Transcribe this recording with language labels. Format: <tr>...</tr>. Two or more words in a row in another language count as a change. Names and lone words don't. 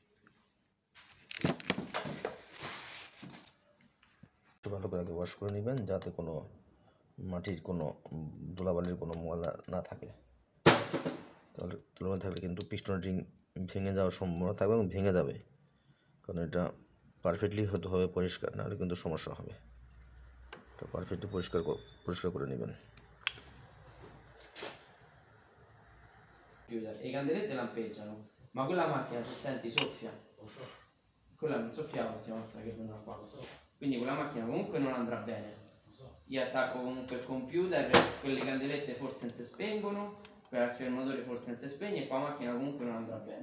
<bn>ভালো করে আগে ওয়াশ করে নেবেন, যাতে কোনো মাটির কোনো ধুলাবালির কোনো ময়লা না থাকে। তাহলে ধুলাবালি থাকলে কিন্তু</bn> <en>piston ring</en> <bn>ভেঙে যাওয়ার সম্ভাবনা থাকবে এবং ভেঙে যাবে, কারণ এটা পারফেক্টলি হতে হবে পরিষ্কার, নাহলে কিন্তু সমস্যা হবে। তো পারফেক্টলি পরিষ্কার করে নেবেন।</bn> <it>E i candelette lampeggiano, ma quella macchina, se senti, soffia. Lo so. Quella non soffiava l'ultima volta che veniva qua. Lo so. Quindi quella macchina comunque non andrà bene. Lo so. Io attacco comunque il computer, quelle candelette forse non si spengono, quell'aspirapolvere forse non si spegne e qua la macchina comunque non andrà bene.</it>